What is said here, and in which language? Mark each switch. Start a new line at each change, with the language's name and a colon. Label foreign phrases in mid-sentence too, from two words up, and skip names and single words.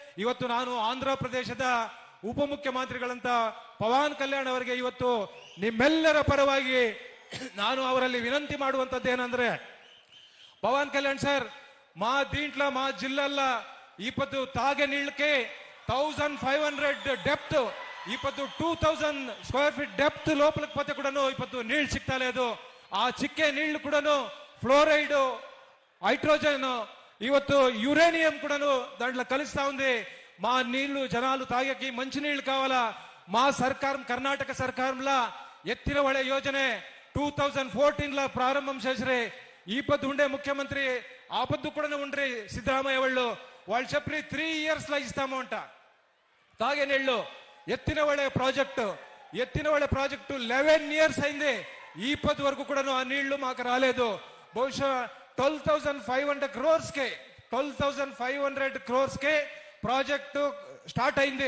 Kannada: ಇವತ್ತು ನಾನು ಆಂಧ್ರ ಪ್ರದೇಶದ ಉಪಮುಖ್ಯಮಂತ್ರಿಗಳಂತ ಪವನ್ ಕಲ್ಯಾಣ್ ಅವರಿಗೆ ಇವತ್ತು ನಿಮ್ಮೆಲ್ಲರ ಪರವಾಗಿ ನಾನು ಅವರಲ್ಲಿ ವಿನಂತಿ ಮಾಡುವಂತದ್ದು ಏನಂದ್ರೆ,
Telugu: పవన్ కళ్యాణ్ సార్ మా దీంట్లో మా జిల్లాల్లో ఇప్పుడు తాగే నీళ్ళకి 1500 డెప్త్ ఇప్పుడు 2000
English: square feet
Telugu: డెప్త్ లోపలికి పోతే కూడాను ఇప్పుడు నీళ్ళు సిక్తా లేదు. ఆ చిక్కే నీళ్లు కూడాను ఫ్లోరైడ్, హైడ్రోజన్, ಇವತ್ತು యురేనియం కూడాను దాంట్లో కలుస్తా ఉంది. మా నీళ్లు జనాలు తాగేకి మంచి నీళ్లు కావాలా. మా సర్కారం కర్ణాటక సర్కారంలో ఎత్తిన ಹೊಳೆ ಯೋಜನೆ 2014 ప్రారంభం చేసిరే. ఈ పొద్దు ఉండే ముఖ్యమంత్రి ఆ పొద్దు కూడా ఉండ్రి సిద్ధరామయ్య వాళ్ళు చెప్పి 3 years లో ఇస్తాము అంట తాగే నీళ్లు. ఎత్తిన ಹೊಳೆ ప్రాజెక్టు 11 years అయింది. ఈ పొద్దు వరకు కూడా ఆ నీళ్లు మాకు రాలేదు. బహుశా 12,500 crores కే ప్రాజెక్టు స్టార్ట్ అయింది.